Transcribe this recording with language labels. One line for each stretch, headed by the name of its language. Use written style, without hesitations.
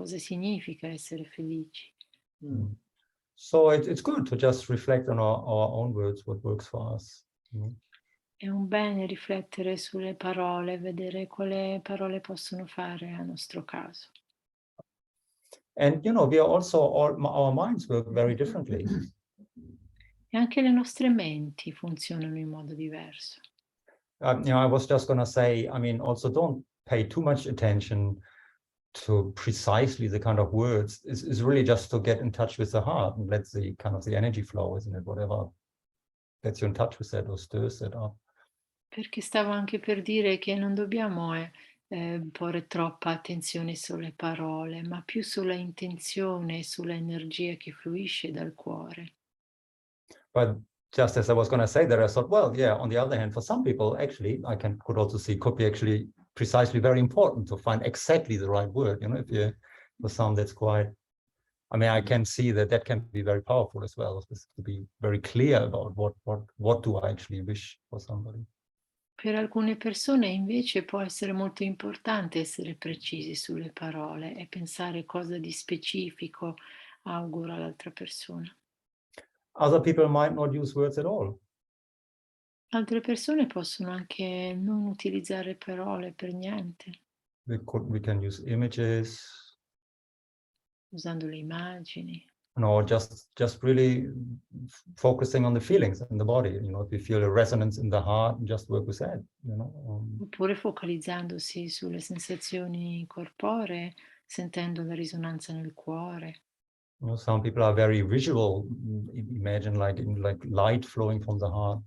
Italian: Cosa significa essere felici?
English: So it's good to just reflect on our own words, what works for us.
Italian: È un bene riflettere sulle parole, vedere quali parole possono fare a nostro caso.
English: And we are also our minds work very differently.
Italian: E anche le nostre menti funzionano in modo diverso.
English: I was just going to say, I mean, also don't pay too much attention to precisely the kind of words. It's really just to get in touch with the heart and let the kind of the energy flow, isn't it? Whatever gets you in touch with that or stirs that up.
Italian: Perché stavo anche per dire che non dobbiamo porre troppa attenzione sulle parole, ma più sulla intenzione, sulla energia che fluisce dal cuore.
English: But just as I was going to say that, I thought, well, yeah, on the other hand, for some people, actually, could also see, could be actually precisely very important to find exactly the right word. If for some, that's quite, I mean, I can see that can be very powerful as well, to be very clear about what do I actually wish for somebody.
Italian: Per alcune persone invece può essere molto importante essere precisi sulle parole e pensare cosa di specifico auguro all'altra persona.
English: Other people might not use words at all.
Italian: Altre persone possono anche non utilizzare parole per niente,
English: We can use images,
Italian: usando le immagini.
English: Just really focusing on the feelings in the body. If you feel a resonance in the heart, just work with that.
Italian: Oppure focalizzandosi sulle sensazioni corporee, sentendo la risonanza nel cuore.
English: Some people are very visual. Imagine like light flowing from the heart.